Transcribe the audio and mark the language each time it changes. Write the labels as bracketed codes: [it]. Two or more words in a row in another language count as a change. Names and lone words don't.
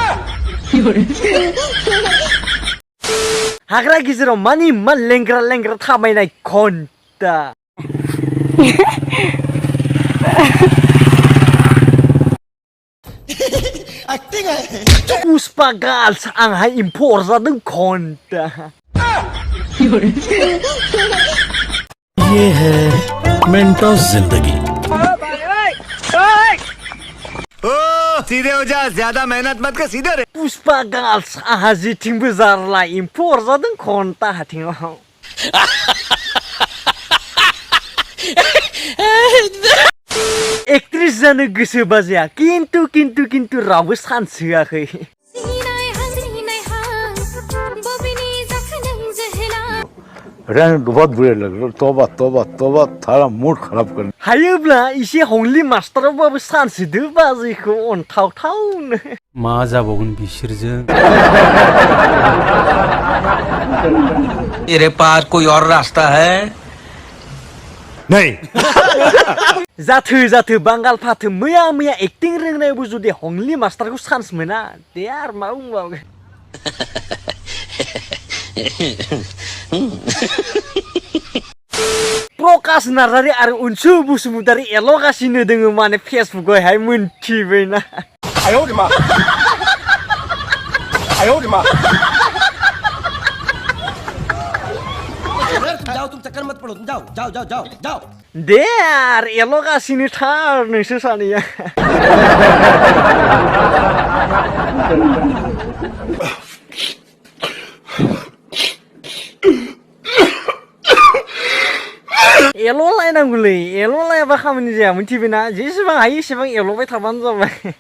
[brx] हाग्रा गेजेराव मानि मा लेंग्रा लेंग्रा थाबायनाय घन्टा पुष्पा गार्ल्स आंहा एम्फौ अरजादों घन्टा [hi] ये है मेंटोस जिंदगी सीधे हो जा ज्यादा मेहनत मत कर सीधे रे [brx] पुष्पा गार्ल्स आंहा जेथिंबो जारला एम्फौ अरजादों घन्टा हाथिङाव एक्ट्रेस जानो गोसोबा जाया किन्तु रावबो चान्स होआखै [hi] बहुत बुरे लग रहे तोबा तोबा तोबा थारा मूड खराब कर [brx] हायोब्ला इसे हंलि मास्टारावबाबो चान्स होदो बाजैखौ अनथावथावनो मा जाबावगोन बिसोरजों [hi] तेरे पास कोई और रास्ता है नहीं [brx] जाथो बांगाल फाथो मैया एक्टिं रोंनायावबो जुदि हंलि मास्टारखौ चान्स मोना दे आरो मा बुंबावगोन प्रकाश नार्जारी आरो उनसु बसुमतारी एलगासिनो दोङो माने फेसबुकआवहाय मोनथिबायना [hi] जाओ तुम चक्कर मत पड़ो जाओ जाओ जाओ जाओ जाओ [brx] दे आरो एलगासिनो थार नोंसोर सानैया एल' लायनांगौलै एल' लायाबा खामानि जाया मोनथिबायना जेसेबां हायो एसेबां एल'बाय थाबानो जाबाय